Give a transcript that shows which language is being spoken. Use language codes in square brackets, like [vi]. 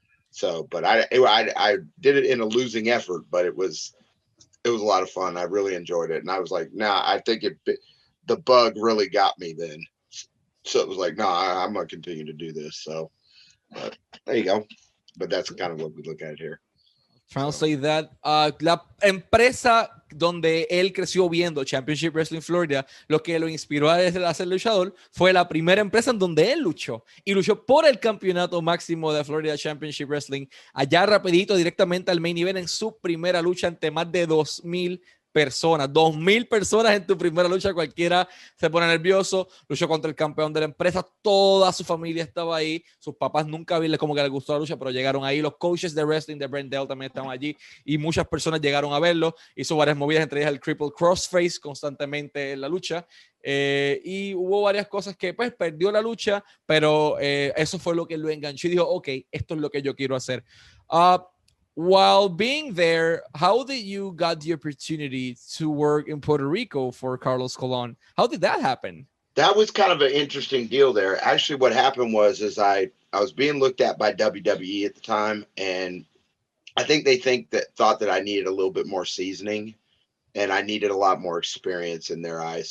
[en] So, but I did it in a losing effort, but it was a lot of fun. I really enjoyed it, and I was like, I think the bug really got me then. So it was like, I'm gonna continue to do this. So. But there you go. But that's kind of what we look at here. Translate that. [es] La empresa donde él creció viendo, Championship Wrestling Florida, lo que lo inspiró a ser luchador fue la primera empresa en donde él luchó. Y luchó por el campeonato máximo de Florida Championship Wrestling. Allá rapidito, directamente al main event en su primera lucha ante más de 2,000 personas. 2,000 personas en tu primera lucha, cualquiera se pone nervioso. Luchó contra el campeón de la empresa, toda su familia estaba ahí, sus papás nunca como que les gustó la lucha, pero llegaron ahí. Los coaches de wrestling de Brent Dail también estaban allí, y muchas personas llegaron a verlo. Hizo varias movidas, entre ellas el triple crossface constantemente en la lucha, y hubo varias cosas que pues perdió la lucha, pero eso fue lo que lo enganchó y dijo, ok, esto es lo que yo quiero hacer. [en] While being there, how did you got the opportunity to work in Puerto Rico for Carlos Colon? How did that happen? That was kind of an interesting deal there. Actually, what happened was I was being looked at by WWE at the time, and I think they thought that I needed a little bit more seasoning, and I needed a lot more experience in their eyes.